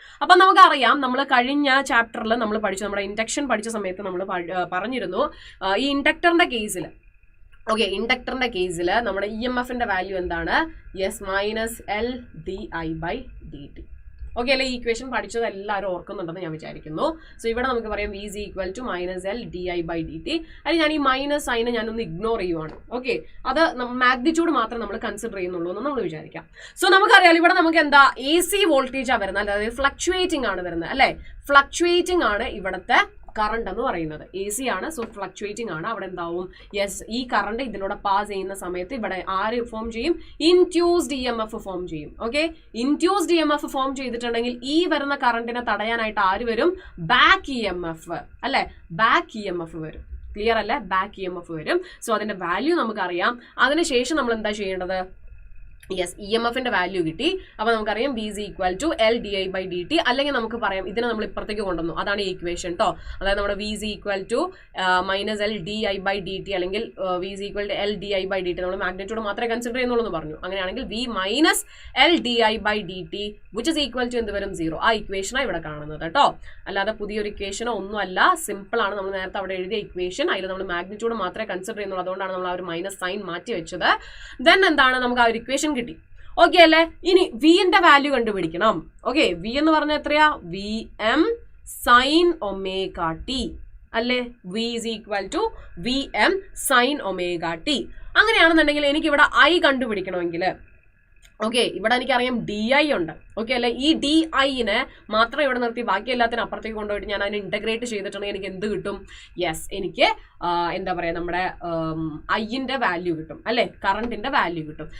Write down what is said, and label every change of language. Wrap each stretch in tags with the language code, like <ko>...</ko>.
<ml>അപ്പം നമുക്കറിയാം, നമ്മൾ കഴിഞ്ഞ ചാപ്റ്ററിൽ നമ്മൾ പഠിച്ചു, നമ്മുടെ ഇൻഡക്ഷൻ പഠിച്ച സമയത്ത് നമ്മൾ പറഞ്ഞിരുന്നു, ഈ ഇൻഡക്ടറിന്റെ കേസിൽ, ഓക്കെ, ഇൻഡക്ടറിന്റെ കേസിൽ നമ്മുടെ EMFന്റെ വാല്യൂ എന്താണ്? Yes, -LdI/dt. ഓക്കെ അല്ലെ? ഈ ഇക്വേഷൻ പഠിച്ചത് എല്ലാവരും ഓർക്കുന്നുണ്ടെന്ന് ഞാൻ വിചാരിക്കുന്നു. സോ ഇവിടെ നമുക്ക് പറയാം</ml> <en>V is equal to -LdI/dt.</en> <ml>അതിന് ഞാൻ ഈ മൈനസ് സൈന് ഞാനൊന്ന് ഇഗ്നോർ ചെയ്യുവാണ്. ഓക്കെ, അത് മാഗ്നിറ്റ്യൂഡ് മാത്രം നമ്മൾ കൺസിഡർ ചെയ്യുന്നുള്ളൂ എന്ന് നമ്മൾ വിചാരിക്കാം. സോ നമുക്കറിയാം, ഇവിടെ നമുക്ക് എന്താ AC വോൾട്ടേജാണ് വരുന്നത്, അതായത് ഫ്ലക്ച്വേറ്റിംഗ് ആണ് വരുന്നത് അല്ലെ. ഫ്ലക്ച്വേറ്റിംഗ് ആണ് ഇവിടുത്തെ കറണ്ട് എന്ന് പറയുന്നത്. AC ആണ്, സോ ഫ്ലക്ച്വേറ്റിംഗ് ആണ്. അവിടെ എന്താവും? യെസ്, ഈ കറണ്ട് ഇതിലൂടെ പാസ് ചെയ്യുന്ന സമയത്ത് ഇവിടെ ആര് ഫോം ചെയ്യും? ഇൻഡ്യൂസ്ഡ് EMF ഫോം ചെയ്യും. ഓക്കെ, ഇൻഡ്യൂസ്ഡ് EMF ഫോം ചെയ്തിട്ടുണ്ടെങ്കിൽ ഈ വരുന്ന കറണ്ടിനെ തടയാനായിട്ട് ആര് വരും? ബാക്ക് EMF അല്ലെ, ബാക്ക് EMF വരും. ക്ലിയർ അല്ലേ? ബാക്ക് EMF വരും. സോ അതിന്റെ വാല്യൂ നമുക്കറിയാം. അതിനുശേഷം നമ്മൾ എന്താ ചെയ്യേണ്ടത്? യെസ്, EMFന്റെ വാല്യൂ കിട്ടി. അപ്പൊ നമുക്കറിയാം</ml> <en>V is equal to LdI/dt.</en> <ml>അല്ലെങ്കിൽ നമുക്ക് പറയാം, ഇതിനെ നമ്മൾ ഇപ്പുറത്തേക്ക് കൊണ്ടുവന്നു, അതാണ് ഈ ഇക്വേഷൻ കേട്ടോ. അതായത് നമ്മുടെ</ml> <en>V is equal to -LdI/dt</en> <ml>അല്ലെങ്കിൽ</ml> <en>V is equal to LdI/dt.</en> <ml>നമ്മൾ മാഗ്നിറ്റ്യൂഡ് മാത്രമേ കൺസിഡർ ചെയ്യുന്നുള്ളൂ എന്ന് പറഞ്ഞു. അങ്ങനെയാണെങ്കിൽ</ml> <en>V -LdI/dt which is equal to</en> <ml>എന്ത് വരും? 0. ആ ഇക്വേഷനാണ് ഇവിടെ കാണുന്നത് കേട്ടോ, അല്ലാതെ പുതിയൊരു ഇക്വേഷനോ ഒന്നുമല്ല. സിമ്പിൾ ആണ്. നമ്മൾ നേരത്തെ അവിടെ എഴുതിയ ഇക്വേഷൻ, അതിൽ നമ്മൾ മാഗ്നിറ്റ്യൂഡ് മാത്രമേ കൺസിഡർ ചെയ്യുന്നുള്ളൂ. അതുകൊണ്ടാണ് നമ്മൾ ആ ഒരു മൈനസ് സൈൻ മാറ്റി വെച്ചത്. ദെൻ എന്താണ്? നമുക്ക് ആ ഒരു ഇക്വേഷൻ കിട്ടി. ഓക്കെ അല്ലേ? ഇനി വിന്റെ വാല്യൂ കണ്ടുപിടിക്കണം. ഓക്കെ, വി എന്ന് പറഞ്ഞാൽ എത്രയാ? VM sin ωt അല്ലേ.</ml> <en>V is equal to VM sin ωt.</en> <ml>അങ്ങനെയാണെന്നുണ്ടെങ്കിൽ എനിക്ക് ഇവിടെ I കണ്ടുപിടിക്കണമെങ്കിൽ, ഓക്കെ, ഇവിടെ എനിക്കറിയാം DI ഉണ്ട്. ഓക്കെ അല്ലെ? ഈ DIനെ മാത്രം ഇവിടെ നിർത്തി ബാക്കി എല്ലാത്തിനും അപ്പുറത്തേക്ക് കൊണ്ടുപോയിട്ട് ഞാൻ അതിനെ ഇന്റഗ്രേറ്റ് ചെയ്തിട്ടുണ്ടെങ്കിൽ എനിക്ക് എന്ത് കിട്ടും? യെസ്, എനിക്ക് എന്താ പറയാ, നമ്മുടെ ഐന്റെ വാല്യൂ കിട്ടും അല്ലെ, കറണ്ടിന്റെ വാല്യൂ കിട്ടും.</ml>